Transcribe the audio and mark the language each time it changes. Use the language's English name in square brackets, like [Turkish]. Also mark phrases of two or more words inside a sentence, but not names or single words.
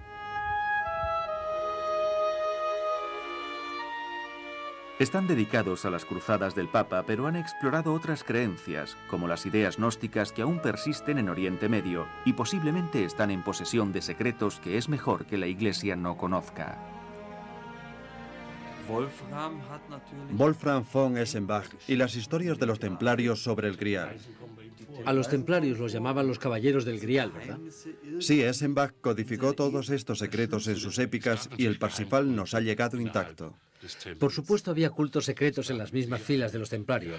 [Spanish] Están dedicados a las cruzadas del Papa, pero han explorado otras creencias, como las ideas gnósticas que aún persisten en Oriente Medio y posiblemente están en posesión de secretos que es mejor que la Iglesia no conozca. Wolfram von Eschenbach y las historias de los templarios sobre el Grial. A los templarios los llamaban los caballeros del Grial, ¿verdad? Sí, Eschenbach codificó todos estos secretos en sus épicas y el Parsifal nos ha llegado intacto. Por supuesto había cultos secretos en las mismas filas de los templarios.